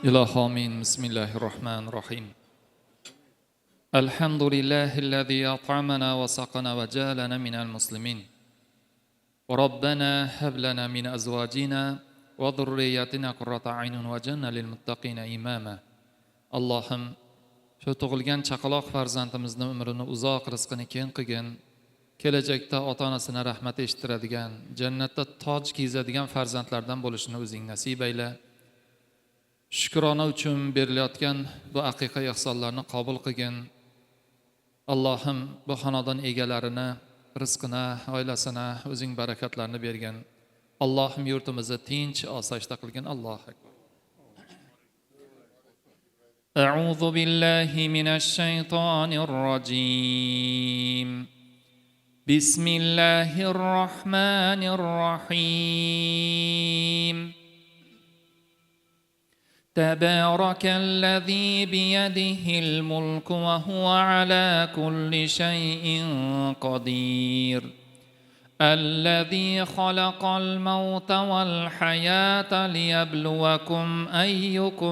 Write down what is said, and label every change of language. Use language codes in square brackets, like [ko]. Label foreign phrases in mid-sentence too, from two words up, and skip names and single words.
[ar] إلهي آمين. بسم الله الرحمن الرحيم. الحمد لله الذي أطعمنا وسقانا وجعلنا من المسلمين. وربنا هب لنا من أزواجنا وذرياتنا قرة أعين وجعلنا للمتقين إماما. [uz] Allohim, shu tug'ilgan chaqaloq farzandimizni umrini uzoq, rizqini keng qilgin. Kelajakda ota-onasini rahmat eshittiradigan, jannatda toj kiygizadigan farzandlardan bo'lishini o'zing nasib ayla. Shukrona uchun berilayotgan bu haqiqiy ihsonlarni qabul qilgin. Allohim, bu xonadon egalarini, rizqini, oilasini o'zing barakatlarni bergin. Allohim, yurtimizni tinch, osoyishta qilgin. [ar] الله أكبر. أعوذ بالله من الشيطان الرجيم. بسم الله الرحمن الرحيم. تبارك الذي بيده الملك وهو على كل شيء قدير الذي خلق الموت والحياة ليبلوكم أيكم